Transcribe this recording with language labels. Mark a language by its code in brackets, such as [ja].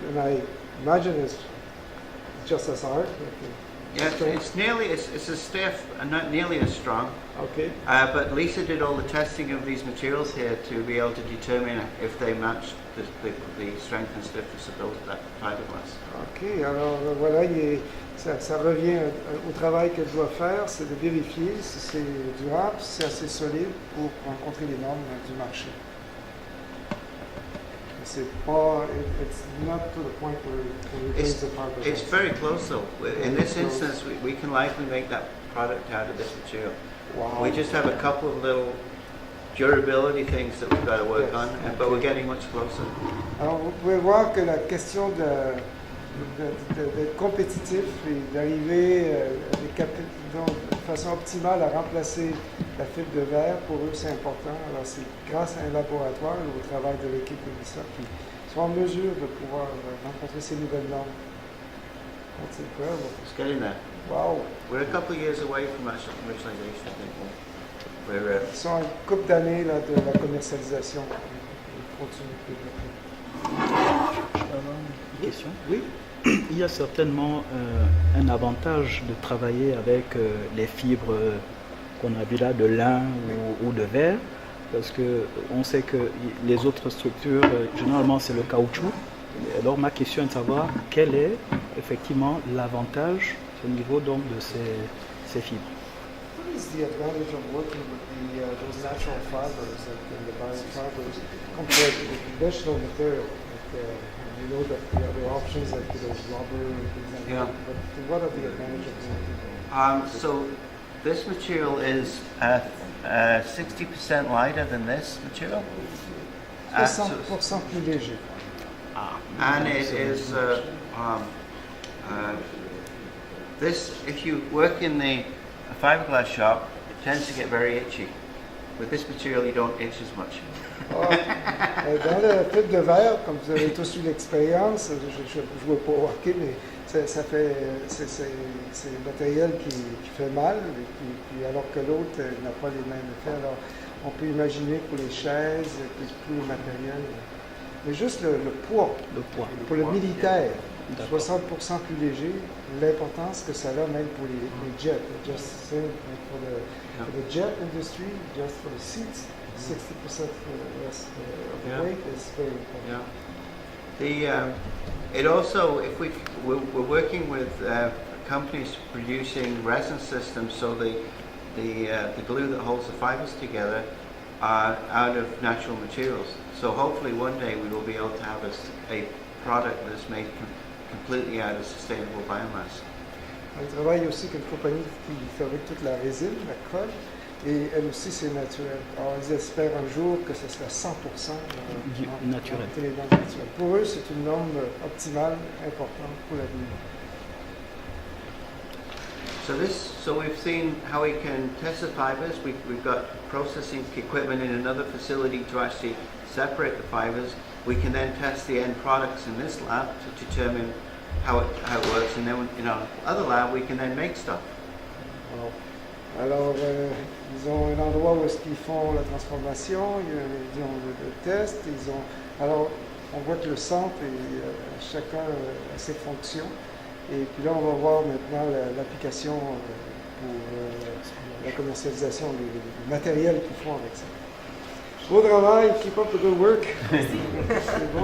[en] And I imagine it's just as hard. Yeah, it's as stiff and not nearly as strong. Okay. But Lisa did all the testing of these materials here to be able to determine if they match the strength and stiffness of that fiberglass. [fr] OK, alors voilà, ça revient au travail qu'elle doit faire, c'est de vérifier si c'est durable, si c'est assez solide pour rencontrer les normes du marché. C'est pas, [en] it's not to the point where we replace the fiberglass. It's very close though. In this instance, we can likely make that product out of this material. Wow. We just have a couple of little durability things that we've got to work on, but we're getting much closer. [fr] Alors, vous pouvez voir que la question d'être compétitif et d'arriver de façon optimale à remplacer la fibre de verre, pour eux, c'est important. Alors, c'est grâce à un laboratoire et au travail de l'équipe de l'ISA qui sont en mesure de pouvoir rencontrer ces nouvelles normes. [en] That's incredible. It's getting there. Wow. We're a couple of years away from actual commercialization, I think. [fr] Ils sont à une couple d'années là, de la commercialisation. Ils continuent de développer. Une question. Oui. Il y a certainement un avantage de travailler avec les fibres qu'on a vu là de lin ou de verre, parce qu'on sait que les autres structures, généralement c'est le caoutchouc. Alors ma question est de savoir quel est effectivement l'avantage au niveau donc de ces fibres. [en] What is the advantage of working with those natural fibers and the biofibers compared to the conventional material? You know that the other options like those rubber and things like that. But what are the advantages of working? So this material is 60% lighter than this material. [fr] 60% plus léger. [en] And it is this. If you work in the fiberglass shop, it tends to get very itchy. With this material, you don't itch as much. [fr] Dans le fibre de verre, comme vous avez tous eu l'expérience, je ne veux pas hockey, mais c'est le matériel qui fait mal, puis alors que l'autre n'a pas les mêmes effets. Alors, on peut imaginer pour les chaises, puis tous les matériels. Mais juste le poids, pour le militaire, 60% plus léger, l'importance que ça a même pour les jets. [en] Just saying, for the jet industry, just for the seats, 60% less of the weight is very important. Yeah. It also, if we're working with companies producing resin systems, so the glue that holds the fibers together are out of natural materials. So hopefully one day we will be able to have a product that's made completely out of sustainable biomass. [fr] On travaille aussi avec une compagnie qui fabrique toute la résine, la colle, et elle aussi c'est naturel. Alors ils espèrent un jour que ce sera 100% naturel. Pour eux, c'est une norme optimale importante pour l'avenir. [en] So we've seen how we can test the fibers. We've got processing equipment in another facility to actually separate the fibers. We can then test the end products in this lab to determine how it works, and then in our other lab we can then make stuff. Wow. [fr] Alors, ils ont un endroit où est-ce qu'ils font la transformation, ils ont le test, alors on voit que le centre et chacun a ses fonctions. Et puis là, on va voir maintenant l'application pour la commercialisation, le matériel qu'ils font avec ça. Beau travail, [en] keep up the good work. [fr] C'est bon.